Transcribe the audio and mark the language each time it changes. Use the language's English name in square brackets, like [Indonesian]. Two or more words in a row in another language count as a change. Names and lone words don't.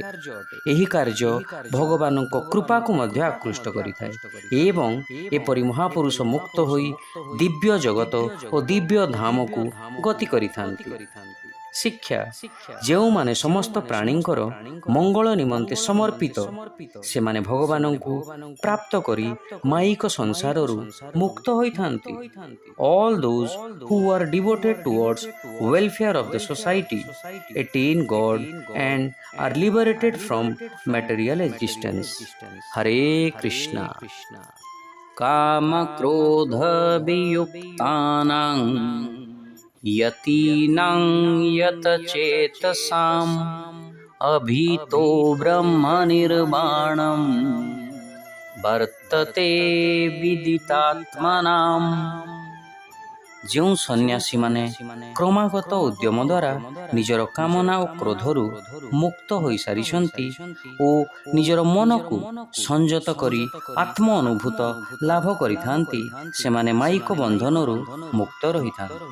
[Odia] ଏହି କାର୍ଯ୍ୟ ଭଗବାନଙ୍କ କୃପାକୁ ମଧ୍ୟ ଆକୃଷ୍ଟ କରିଥାଏ ଏବଂ ଏପରି ମହାପୁରୁଷ ମୁକ୍ତ ହୋଇ ଦିବ୍ୟ ଜଗତ ଓ ଦିବ୍ୟ ଧାମକୁ ଗତି କରିଥାନ୍ତି। ଶିକ୍ଷା, ଯେଉଁମାନେ ସମସ୍ତ ପ୍ରାଣୀଙ୍କର ମଙ୍ଗଳ ନିମନ୍ତେ ସମର୍ପିତ, ସେମାନେ ଭଗବାନଙ୍କୁ ପ୍ରାପ୍ତ କରି ମାୟିକ ସଂସାରରୁ ମୁକ୍ତ ହୋଇଥାନ୍ତି। [English] All those who are devoted towards welfare of the society attain God and are liberated from material existence. Hare Krishna. [Sanskrit] काम क्रोध वियुक्तानां यतीनां यतचेतसाम् अभीतो ब्रह्मनिर्वाणं वर्तते विदितात्मनाम्। [Odia] ଯେଉଁ ସନ୍ନ୍ୟାସୀମାନେ କ୍ରମାଗତ ଉଦ୍ୟମ ଦ୍ୱାରା ନିଜର କାମନା ଓ କ୍ରୋଧରୁ ମୁକ୍ତ ହୋଇସାରିଛନ୍ତି ଓ ନିଜର ମନକୁ ସଂଯତ କରି ଆତ୍ମ ଅନୁଭୂତ ଲାଭ କରିଥାନ୍ତି, ସେମାନେ ମାୟିକ ବନ୍ଧନରୁ ମୁକ୍ତ ରହିଥାନ୍ତି।